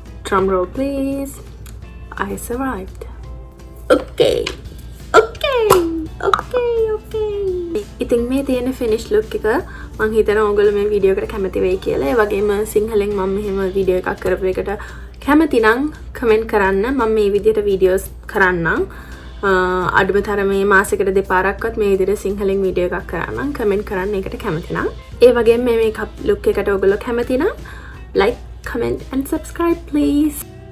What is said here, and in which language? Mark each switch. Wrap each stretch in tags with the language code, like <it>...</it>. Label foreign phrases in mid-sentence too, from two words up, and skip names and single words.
<en>drum roll please. I survived. Okay.</en> <si>ඉතින් මේ තියෙන</si> <en>finish look</en> <si>එක මං හිතනවා ඔයගොල්ලෝ මේ වීඩියෝ එකට කැමති වෙයි කියලා. ඒ වගේම සිංහලෙන් මම මෙහෙම වීඩියෝ එකක් කරපු එකට කැමති නම් කමෙන්ට් කරන්න. මම මේ විදිහට වීඩියෝස් කරන්නම්. අඩුම තරමේ මාසෙකට දෙපාරක්වත් මේ විදිහට සිංහලෙන් වීඩියෝ එකක් කරන්නම්. කමෙන්ට් කරන්න ඒකට කැමති නම්. ඒ වගේම මේ</si> <en>makeup look</en> <si>එකට ඔයගොල්ලෝ කැමති නම්</si> <en>like, comment and subscribe please.</en>